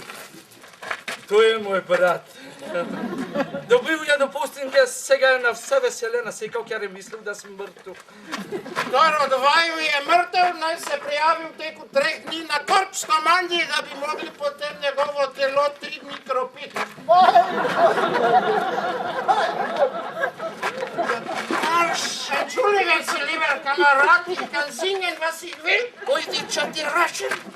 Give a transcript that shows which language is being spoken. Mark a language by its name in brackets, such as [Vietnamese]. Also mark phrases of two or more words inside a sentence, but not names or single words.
[Slovenian] To je moj brat. Dobil je dopust in se ga je na vse veselje nasekal, ker je mislil, da sem mrtev. Kdor od vaju je mrtev, naj se prijavi v teku 3 dni na korps komandiji, da bi mogli potem njegovo telo 3 dni kropiti. [German] Entschuldigen Sie, lieber Kamerad, ich kann singen, was ich will. [Slovenian] Pojdiča ti rašen.